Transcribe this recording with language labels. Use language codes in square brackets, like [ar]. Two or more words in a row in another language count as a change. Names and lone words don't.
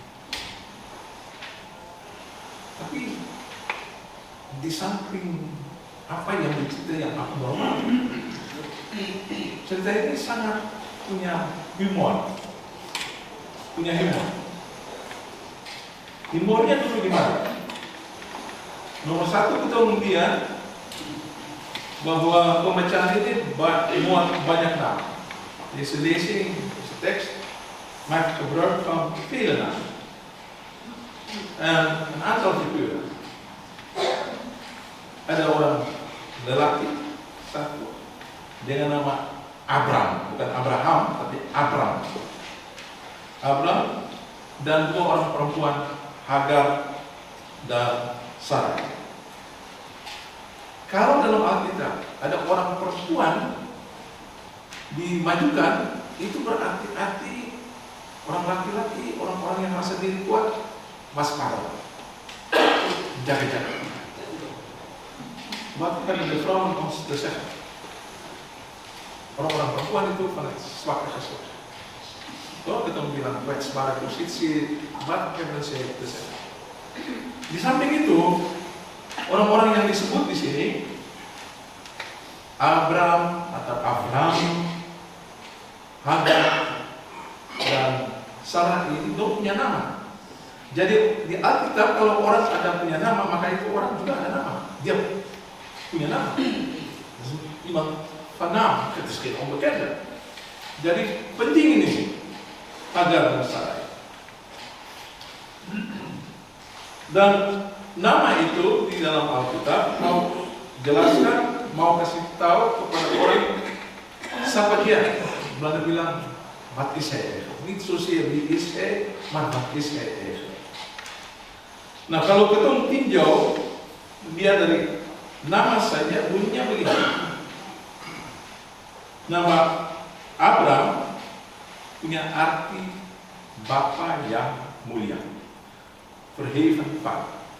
[id] Tapi di samping apa yang cerita yang aku bawa, cerita ini sangat punya humor. Humornya dulu gimana? Nomor satu, kita melihat bahwa pemecahan ini muat banyak nama. [nl] Deze lezing, deze tekst, maakt gebruik van vele namen. En een aantal figuren. [id] Ada orang lelaki satu dengan nama Abram, bukan Abraham, tapi Abram. Abram, dan dua orang perempuan, Hagar dan Sarai. Kalau dalam Alkitab ada orang perempuan dimajukan, itu berarti orang laki-laki, orang-orang yang merasa diri kuat, waspada, jaga-jaga. [nl] Wat hebben de vrouwen ons te zeggen? [id] Orang-orang perempuan itu [nl] van het zwakke geslacht. [id] Kalau kita bilang kwetsbare posisi, [nl] wat hebben ze te zeggen? [id] Di samping itu, orang-orang yang disebut di sini, Abram atau Abraham, Hagar, dan Sarai itu punya nama. Jadi di Alkitab kalau orang ada punya nama, maka itu orang juga ada nama. Dia punya nama. [nl] Iemand van naam, het is geen onbekende. [id] Jadi penting ini Hagar dan Sarai. Dan nama itu di dalam Alkitab mau jelaskan, mau kasih tahu kepada orang siapa dia. Belanda bilang, [nl] wat is hij? Niet zozeer wie is hij, maar wat is hij eigenlijk. [id] Nah, kalau ketemu tinjau, dia dari nama saja bunyinya begini. Nama Abraham punya arti Bapa yang mulia, [nl] verheven Vader.